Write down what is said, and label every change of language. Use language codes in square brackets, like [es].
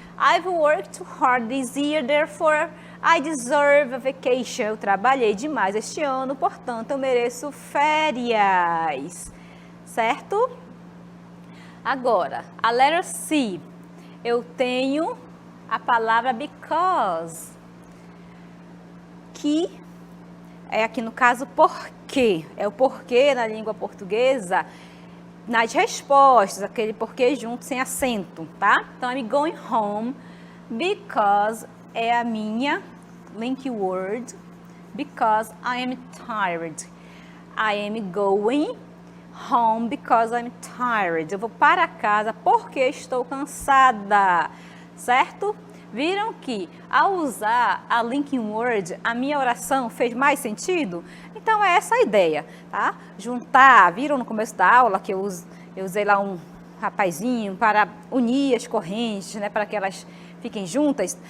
[en] I've worked too hard this year, therefore I deserve a vacation. [pt] Eu trabalhei demais este ano, portanto eu mereço férias, certo? Agora, a letra C, eu tenho a palavra because, que é aqui no caso porquê. É o porquê na língua portuguesa, nas respostas, aquele porquê junto, sem acento, tá? [en] Então, I'm going home because [pt] é a minha [en] link word, because I am tired. I am going home because I'm tired. [pt] Eu vou para casa porque estou cansada, certo? Viram que ao usar a linking word, a minha oração fez mais sentido? Então é essa a ideia, tá? Juntar, viram no começo da aula que eu usei lá um rapazinho para unir as correntes, né, para que elas fiquem juntas?